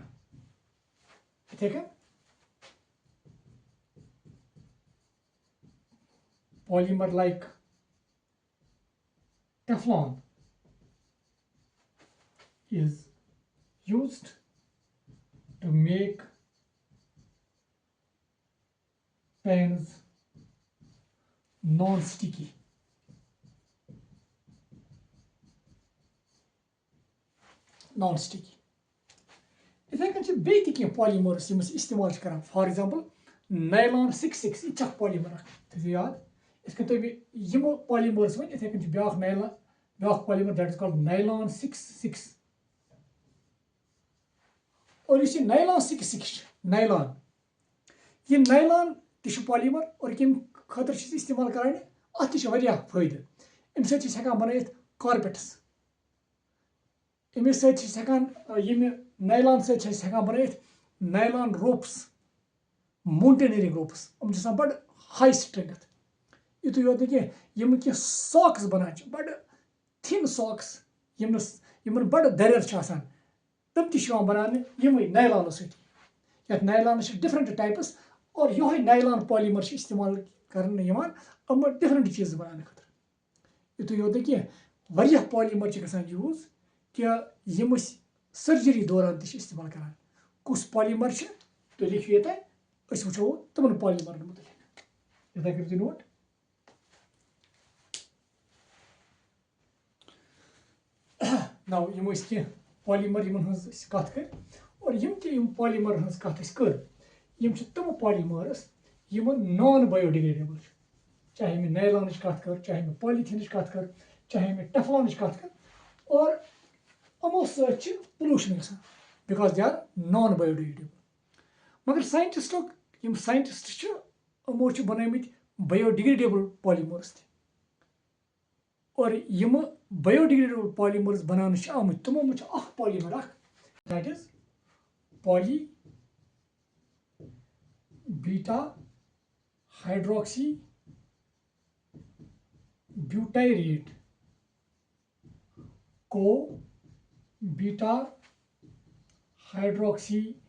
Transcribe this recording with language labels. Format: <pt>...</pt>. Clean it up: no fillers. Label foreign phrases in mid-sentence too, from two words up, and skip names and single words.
<en>इथे polymer like Teflon is used to make pans non-sticky.</en> <ks>इथे कन बे कह पॉलीमर्स इस्तेमाल कर</ks> <en>for example</en> <ks>नायलॉन 66 यह पॉलीमर थो याद इथ तुम यमो पॉलीमर्स वन इथे कन ब्या</ks> <en>polymer that is called nylon 66</en> <ks>और इस नायलॉन 66 नायलॉन यह नायलॉन तह पॉलीमर और कम खतर इस्तेमाल करान अत फायदे अम सकान बन कारपेट्स अमिस सकान नायलॉन सकान बन</ks> <en>nylon ropes mountaineering ropes</en> <ks>हम बड़</ks> <en>high strength</en> <ks>युत योत कह सॉक्स बनान बड़</ks> <en>thin socks</en> <ks>यम बड़ दरियर तम तम बनाने यम नायलॉन सत</ks> <en>nylon different types</en> <ks>और ये नायलॉन पॉलीमर इस्तेमाल करने डिफरेंट चीज़ बनाने खतर युत योत कह</ks> <en>polymer use</en> <ks>कि यम सर्जरी दौरान इस्तेमाल करान कुस पॉलीमर तुम लिखो ये वो तमन पॉलीमर मुतलिक इतना करो नोट नाउ यम कह पॉलीमर कत कर और यम पॉलीमर कत कर यम तम पॉलीमर्स यम</ks> <en>non biodegradable</en> <ks>चाहे मैं नायलॉन कत कर चाहे मैं पॉलीथीन कत कर चाहे मैं टेफलॉन कत कर और अमो पोल्यूशन गसान</ks> <en>because they are non biodegradable</en> <ks>मगर साइंटिस्ट अमो बनामित</ks> <en>biodegradable polymers</en> <ks>और यम</ks> <en>biodegradable polymers</en> <ks>बनान आमुत तमो मज</ks> <en>polymer that is poly beta hydroxy butyrate को beta hydroxy</en>